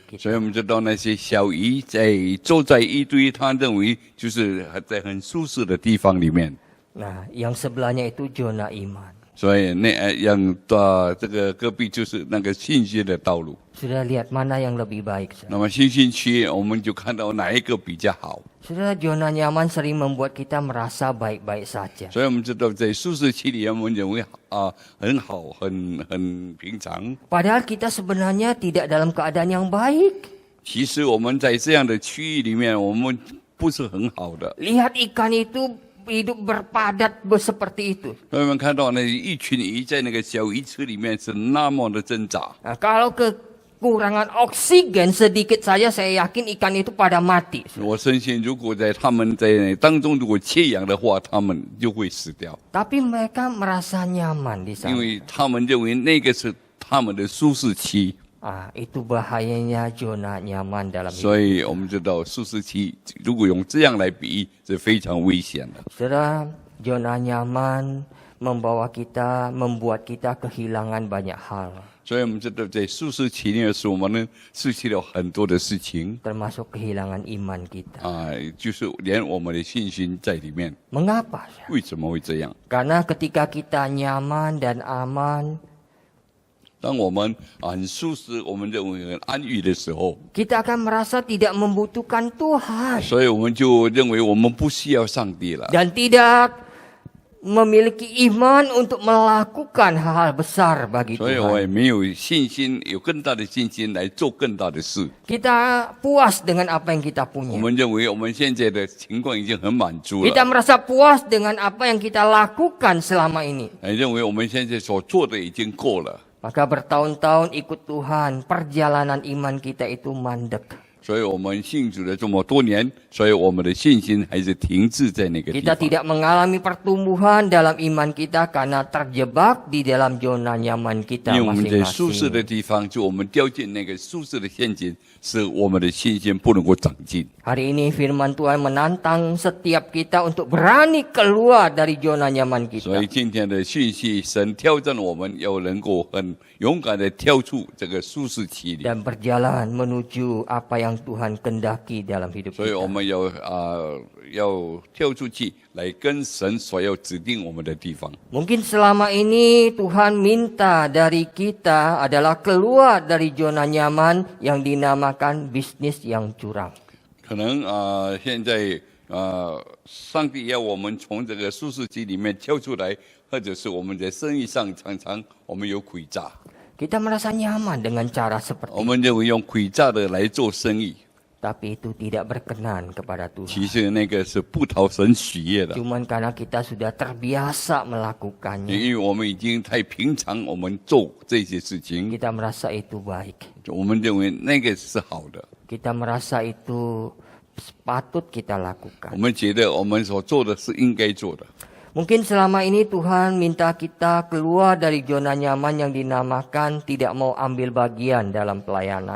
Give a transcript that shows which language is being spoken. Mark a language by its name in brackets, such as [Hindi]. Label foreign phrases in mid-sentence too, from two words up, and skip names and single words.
[Chinese] 所 [Indonesian] kita. [Chinese] 以我们知道那些小鱼坐在一堆，他认为就是在很舒适的地方里面。 [Indonesian] Nah, yang sebelahnya itu zona iman. [Chinese] 所以这个戈壁就是那个信心的道路。 [Indonesian] Sudah lihat mana yang lebih baik. Saudara? [Chinese] 那么信心区，我们就看到哪一个比较好。 [Indonesian] Saudara, zona nyaman sering membuat kita merasa baik-baik saja. [Chinese] 所以我们知道，在舒适区里，我们认为很好，很平常。 [Indonesian] Padahal kita sebenarnya tidak dalam keadaan yang baik. [Chinese] 其实我们在这样的区域里面，我们不是很好的。 [Indonesian] Lihat ikan itu hidup berpadat seperti itu. [Chinese] 所以我们看到那一群鱼在那个小鱼池里面是那么的挣扎。 [Indonesian] Nah, kalau ke kekurangan oksigen sedikit saja, saya yakin ikan itu pada mati. [Chinese] 我深信，如果他们在当中如果缺氧的话，他们就会死掉， [Indonesian] Tapi mereka merasa nyaman di [Chinese] 因 [Indonesian] sana. [Chinese] 为他们认为那个是他们的舒适期。 [Indonesian] Itu bahayanya zona nyaman dalam hidup. [Chinese] 所以我们知道舒适期如果用这样来比喻是非常危险的。 [Indonesian] Saudara, zona nyaman membuat kita kehilangan banyak hal, [Chinese] 所以我们知道在舒适期里面是我们呢失去了很多的事情 [Indonesian] termasuk kehilangan iman kita. [Chinese] 就是连我们的信心在里面。 [Indonesian] Mengapa? [Chinese] 为什么会这样？ [Indonesian] Karena ketika kita nyaman dan aman, [Chinese] 当我们很舒适，我们认为很安逸的时候， [Indonesian] kita akan merasa tidak membutuhkan Tuhan [Chinese] 所以我们就认为我们不需要上帝了， [Indonesian] dan tidak memiliki iman untuk melakukan hal-hal besar bagi [Chinese] 所以我 [Indonesian] Tuhan. [Chinese] 也没有信心，有更大的信心来做更大的事。 [Indonesian] Kita puas dengan apa yang kita [Chinese] 我 [Indonesian] punya. [Chinese] 们认为我们现在的情况已经很满足 [Indonesian] Kita [Chinese] 了， [Indonesian] merasa puas dengan apa yang kita lakukan selama ini. [Chinese] 认为我们现在所做的已经够了。 [Indonesian] Maka bertahun-tahun ikut Tuhan, perjalanan iman kita itu mandek. [Chinese] 所以我们信主了这么多年，所以我们的信心还是停滞在那个地 [Indonesian] Kita [Chinese] 方。 [Indonesian] tidak mengalami pertumbuhan dalam iman kita karena terjebak di dalam zona nyaman kita [Chinese] 因为我们在舒适 [Indonesian] masing-masing. [Chinese] 的地方，就我们掉进那个舒适的陷阱，使我们的信心不能够长进。 [Indonesian] Hari ini firman Tuhan menantang setiap kita untuk berani keluar dari zona nyaman [Chinese] 所以 [Indonesian] kita. [Chinese] 今天的讯息，神挑战我们要能够很勇敢的跳出这个舒适期里。 [Indonesian] Dan berjalan menuju apa yang Tuhan kendaki dalam hidup [Chinese] 所以我 [Indonesian] kita. [Chinese] 们要跳出去，来跟神所要指定我们的地方。 [Indonesian] Mungkin selama ini Tuhan minta dari kita adalah keluar dari zona nyaman yang dinamakan bisnis yang curang. [Chinese] 可能现在上帝要我们从这个舒适期里面跳出来，或者是我们在生意上常常我们有诡诈， [Indonesian] Kita merasa nyaman dengan cara seperti [Chinese] 我们认为用诡诈的来做生意， [Indonesian] tapi itu tidak berkenan kepada Tuhan. [Chinese] 其实那个是不讨神喜悦的， [Indonesian] Cuman karena kita sudah terbiasa melakukannya, [Chinese] 因为我们已经太平常，我们做这些事情， [Indonesian] kita merasa itu baik. [Chinese] 我们认为那个是好的， [Indonesian] Kita merasa itu patut kita [Chinese] 我 [Indonesian] lakukan. [Chinese] 们觉得我们所做的是应该做的。 [Indonesian] Mungkin selama ini Tuhan minta kita keluar dari zona nyaman yang dinamakan tidak mau ambil bagian dalam pelayanan.